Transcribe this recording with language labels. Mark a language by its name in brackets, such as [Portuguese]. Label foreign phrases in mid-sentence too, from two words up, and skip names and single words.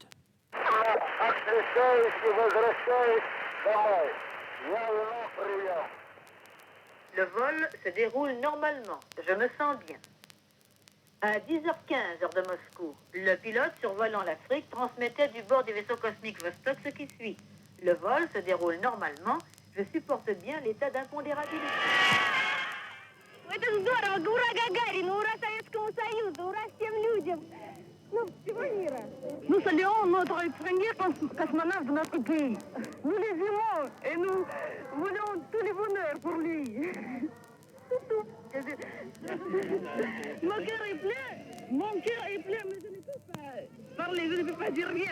[French] Le vol se déroule normalement. Je me sens bien. À 10h15, heure de Moscou, le pilote survolant l'Afrique transmettait du bord du vaisseau cosmique Vostok ce qui suit. Le vol se déroule normalement. Je supporte bien l'état d'impondérabilité. [Russian] Это здорово! Ура Гагарину! Ура Советскому Союзу! Ура всем людям! Ну, всего мира! [French] Nous saluons notre premier cosmonaute de notre pays. Nous les aimons et nous voulons tous les bonheurs pour lui. C'est tout. Mon cœur est plein, mais je ne peux pas parler, je ne peux pas dire rien.